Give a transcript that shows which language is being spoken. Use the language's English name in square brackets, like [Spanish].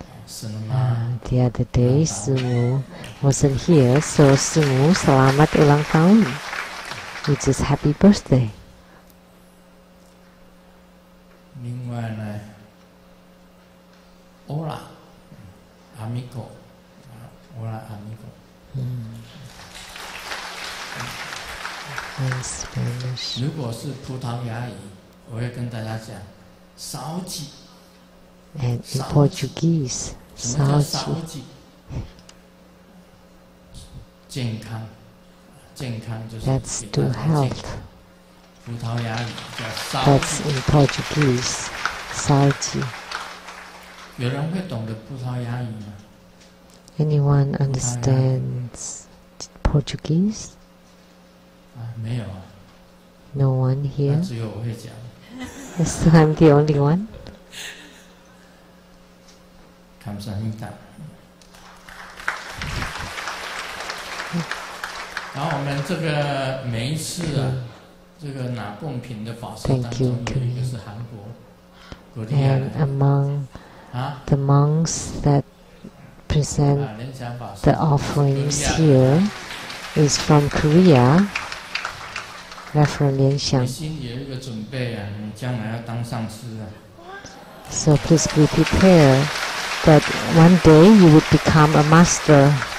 [English] The other day, Sumu wasn't here, so Sumu, [Malay] Selamat Ulang Tahun, [English] which is Happy Birthday. [Chinese] 另外呢 [Spanish] ，Hola, amigo, Hola, amigo. [English] In Spanish. [Chinese] 如果是葡萄牙语，我会跟大家讲，少几。 [English] And in Portuguese, saúde. [Chinese] 健康，健康就是 [English] That's to health. [Chinese] 葡萄牙语叫 [English] That's in Portuguese, saúde. [Chinese] 有人会懂得葡萄牙语吗 [English] Anyone understands Portuguese? [Chinese] 没有啊。 [English] No one here. [Chinese] 只有我会讲。 [English] So I'm the only one. [Korean] 감사합니다. [Chinese] 然后我们这个每一次这个拿贡品的法师当中有一个是韩国， [English] And among the monks that present the offerings here is from Korea, Reverend Lian Xiang. [Chinese] 心里有一个准备啊，你将来要当上师啊。 [English] So please be prepared that one day you would become a master.